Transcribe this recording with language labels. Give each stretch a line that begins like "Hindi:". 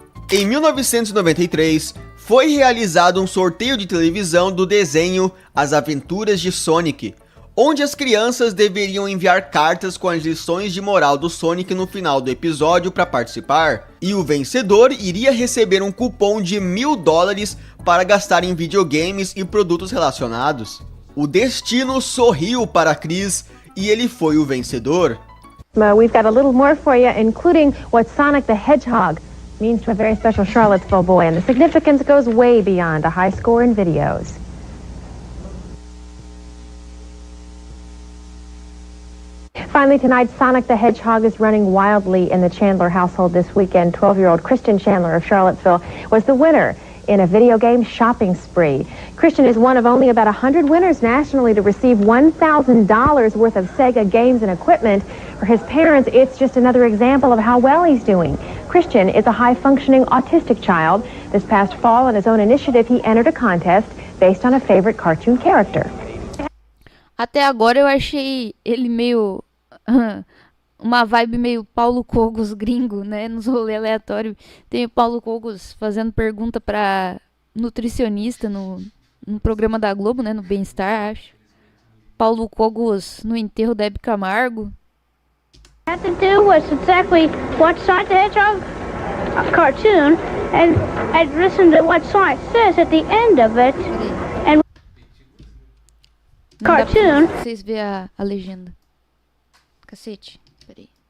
Portuguese: Em 1993, foi realizado um sorteio de televisão do desenho As Aventuras de Sonic, onde as crianças deveriam enviar cartas com as lições de moral do Sonic no final do episódio para participar, e o vencedor iria receber um cupom de $1000 para gastar em videogames e produtos relacionados. O destino sorriu para Chris e ele foi o vencedor.
English: We've got a little more for you, including what Sonic the Hedgehog means to a very special Charlottesville boy, and the significance goes way beyond a high score in videos. Finally tonight, Sonic the Hedgehog is running wildly in the Chandler household this weekend. 12-year-old Christian Chandler of Charlottesville was the winner in a video game shopping spree. Christian is one of only about 100 winners nationally to receive $1,000 worth of Sega games and equipment. For his parents, it's just another example of how well he's doing. Christian is a high-functioning autistic child. This past fall, on his own initiative, he entered a contest based on a favorite cartoon character.
Portuguese: Até agora eu achei ele meio... uma vibe meio Paulo Cogos gringo, né? Nos rolês aleatórios. Tem o Paulo Cogos fazendo pergunta pra nutricionista no programa da Globo, né? No Bem-Estar, acho. Paulo Cogos no enterro da Hebe Camargo.
English: Had to do was exactly what Sonic the Hedgehog cartoon and listen to what Sonic says at the end of it. And cartoon.
Portuguese: Vocês verem a legenda. Cacete, peraí.